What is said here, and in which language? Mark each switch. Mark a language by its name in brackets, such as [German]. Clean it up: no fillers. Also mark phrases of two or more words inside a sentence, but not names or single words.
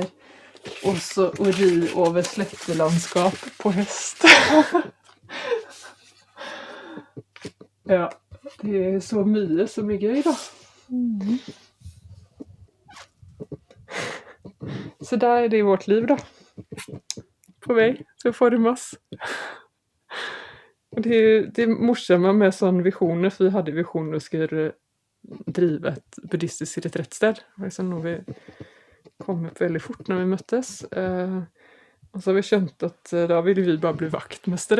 [Swedish] Och så ri över slättelandskap på häst. Ja, det är så mycket idag. Så där är det i vårt liv då. [Norwegian] på vei til å formes. Og det er morsomt med sånne visjoner, for vi hadde visjoner å skulle drive et buddhistisk retrettsted. Det var liksom noe vi kom opp veldig fort når vi møttes. Og så har vi skjønt at da ville vi bare bli vaktmestere.